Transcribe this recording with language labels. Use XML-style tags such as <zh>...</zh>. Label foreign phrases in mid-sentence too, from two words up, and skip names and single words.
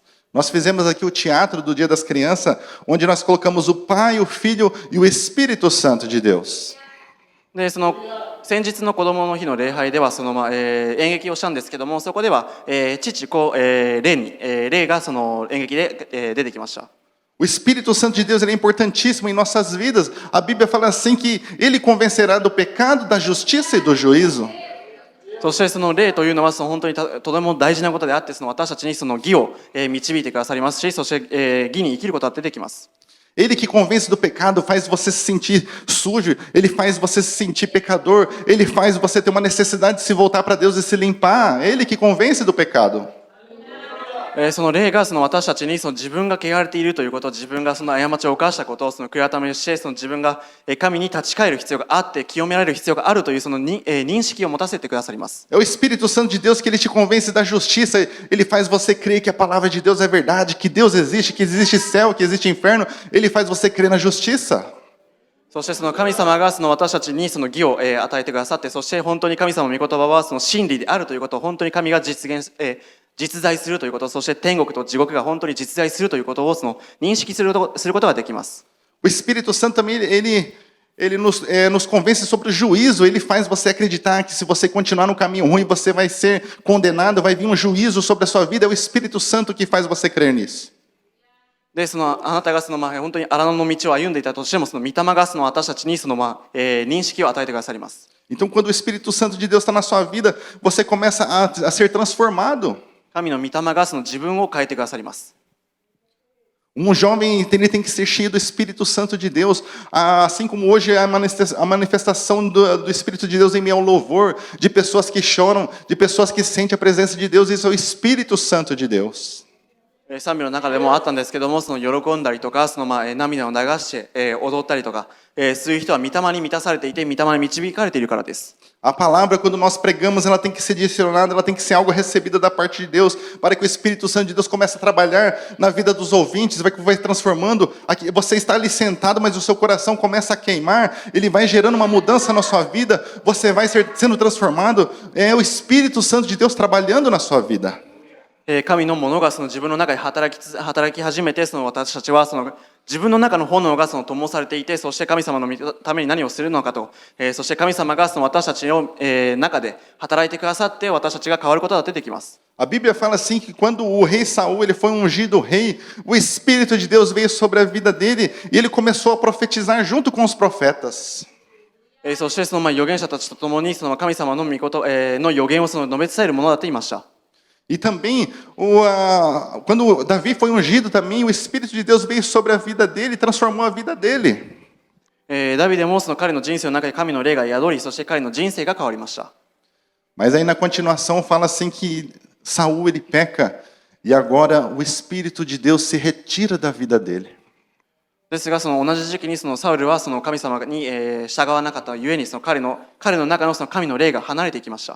<pt>Nós fizemos aqui o teatro do Dia das Crianças, onde nós colocamos o Pai, o Filho e o Espírito Santo de Deus.</pt> <ja>で先日の子どもの日の礼拝では演劇をしたんですけども、そこでは父子霊が演劇で出てきました。</ja> <pt>O Espírito Santo de Deus ele é importantíssimo em nossas vidas. A Bíblia fala assim que ele convencerá do pecado, da justiça e do juízo.</pt> <ja>そして霊というのは本当にとても大事なことであって、私たちに義を導いてくださりますし、そして義に生きることが出てきます。</ja> <pt>Ele que convence do pecado faz você se sentir sujo, ele faz você se sentir pecador, ele faz você ter uma necessidade de se voltar para Deus e se limpar. Ele que convence do pecado.</pt> <ja>その霊が私たちに自分が汚れているということ、自分が過ちを犯したことを悔い改めして、自分が神に立ち返る必要があって、清められる必要があるという認識を持たせてくださります。</ja> <pt>É o Espírito Santo de Deus que ele te convence da justiça, ele faz você crer que a palavra de Deus é verdade, que Deus existe, que existe céu, que existe inferno, ele faz você crer na justiça.</pt> <ja>そして神様が私たちに義を与えてくださって、そして本当に神様の御言葉は真理であるということを本当に神が実在するということ、そして天国と地獄が本当に実在するということを認識することができます。</ja> <pt>O Espírito Santo também ele nos convence sobre o juízo, ele faz você acreditar que se você continuar no caminho ruim, você vai ser condenado, vai vir um juízo sobre a sua vida. É o Espírito Santo que faz você crer nisso.</pt> <ja>であなたが本当に荒野の道を歩んでいたとしても、御霊が私たちに認識を与えてくださります。</ja> <pt>Então, quando o Espírito Santo de Deus está na sua vida, você começa a ser transformado.</pt> <ja>神の御霊が自分を変えてくださります。</ja> <pt>Jovem ele tem que ser cheio do Espírito Santo de Deus, assim como hoje é a manifestação do Espírito de Deus em meio ao louvor, de pessoas que choram, de pessoas que sentem a presença de Deus, isso é o Espírito Santo de Deus.</pt> <ja>賛美の中でもあったんですけども、その喜んだりとか、その涙を流して、踊ったりとか、そういう人は御霊に満たされていて、御霊に導かれているからです。</ja> <pt>A palavra, quando nós pregamos, ela tem que ser direcionada, ela tem que ser algo recebida da parte de Deus, para que o Espírito Santo de Deus comece a trabalhar na vida dos ouvintes, vai transformando. Aqui, você está ali sentado, mas o seu coração começa a queimar, ele vai gerando uma mudança na sua vida, você vai sendo transformado. É o Espírito Santo de Deus trabalhando na sua vida.</pt> <ja>神のものがその自分の中で働き始めて、その私たちはその自分の中の炎がその灯されていて、そして神様のために何をするのかと、そして神様がその私たちの中で働いてくださって、私たちが変わることが出てきます。</ja> <pt>A Bíblia fala assim que quando o rei Saul ele foi ungido rei, o Espírito de Deus veio sobre a vida dele e ele começou a profetizar junto com os profetas.</pt> <ja>そしてその預言者たちと共にその神様の御事、の預言をその述べ伝えるものだと言いました。</ja> <pt>E também, quando Davi foi ungido também, o Espírito de Deus veio sobre a vida dele e transformou a vida dele.</pt> <ja>ダビデもその彼の人生の中で神の霊が宿り、そして彼の人生が変わりました。</ja> <pt>Mas aí na continuação fala assim que Saul ele peca e agora o Espírito de Deus se retira da vida dele.</pt> <ja>ですがその同じ時期にそのサウルはその神様に従わなかったゆえにその彼の中のその神の霊が離れていきました。</ja>